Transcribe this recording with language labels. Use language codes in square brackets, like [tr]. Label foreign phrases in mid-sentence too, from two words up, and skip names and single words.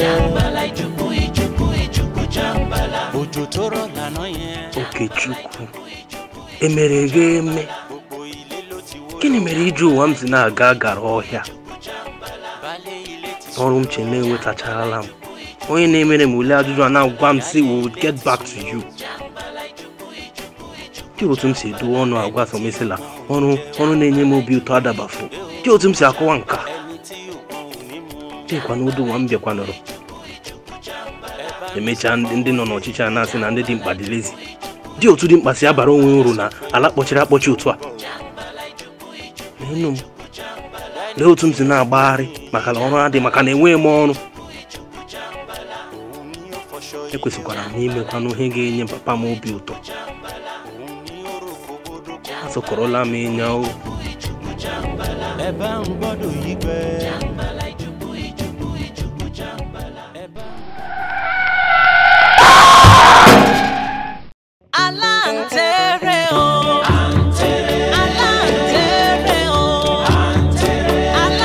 [yo] jàǹgbàlà ìjùbú ìjùbú ìjùbú jàǹgbàlà. òjò tó rọ̀ lánà yẹn. [ig] Okechukwu, emere gị eme. Gịnị mere ije ụwa m si na-aga gara ọhịa? Ọrụ m che na-enwetachala m. Onye na-emere m ule ajụjụ a na-agwa m si [en] we will get back to you. [ig] Dị otu m si edowe ọnụ agwa Sọmesila ọrụ na-enye m obi ụtọ adabafụ. Dị otu m si akọwa nka. Dịkwa n'udo nwa m bịakwanụrụ. Emechaa ndị nọ n'ọchịchị a na-asị na ndị dị mkpa dị lezi. Dị otu dị mkpa si abara onwe uru na ala kpọchiri akpọchi otu a. N'enu m, lee otu m si na-agbagharị maka na ọrụ adị maka na enweghị m ọrụ. Ekwesịkwara m imekwanụ ihe ga-enye papa m obi ụtọ. Asọkọrọla m ịnya o. [yo] ẹ bá ń gbọ́dọ̀ yí gbẹ́. Aláǹtẹ̀rẹ̀ o. Aláǹtẹ̀rẹ̀ o. Aláǹtẹ̀rẹ̀.